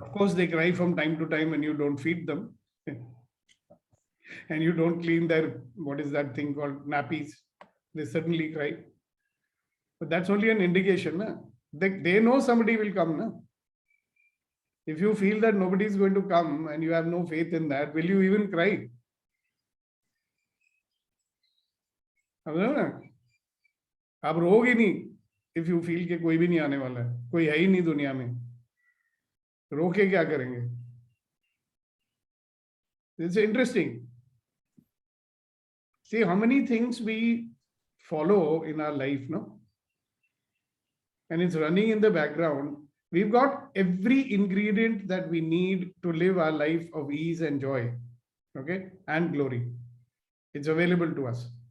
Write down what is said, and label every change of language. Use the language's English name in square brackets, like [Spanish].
[English] Of course, they cry from time to time and you don't feed them. And you don't clean their, what is that thing called, nappies. They certainly cry. But that's only an indication. Na? They know somebody will come. Na? If you feel that nobody is going to come and you have no faith in that, will you even cry? [Hindi] समझो ना, आप रोगे नहीं if you feel कि कोई भी नहीं आने वाला है, कोई है ही नहीं दुनिया में, रो के क्या करेंगे? [English] It's interesting. See how many things we follow in our life, no? And it's running in the background. We've got every ingredient that we need to live our life of ease and joy, okay, and glory. It's available to us.